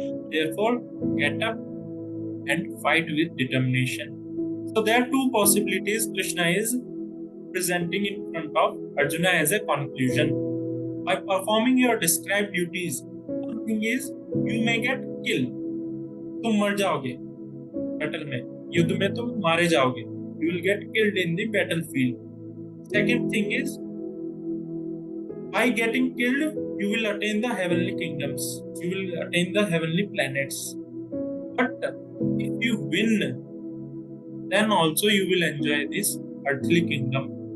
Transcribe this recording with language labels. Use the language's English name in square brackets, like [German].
[English] Therefore, get up and fight with determination. So there are two possibilities Krishna is presenting in front of Arjuna as a conclusion. By performing your described duties, one thing is you may get killed. [Hindi] तुम मर जाओगे battle में, युद्ध में तुम मारे जाओगे. [English] You will get killed in the battlefield. Second thing is, by getting killed, you will attain the heavenly kingdoms. You will attain the heavenly planets. But if you win, then also you will enjoy this earthly kingdom.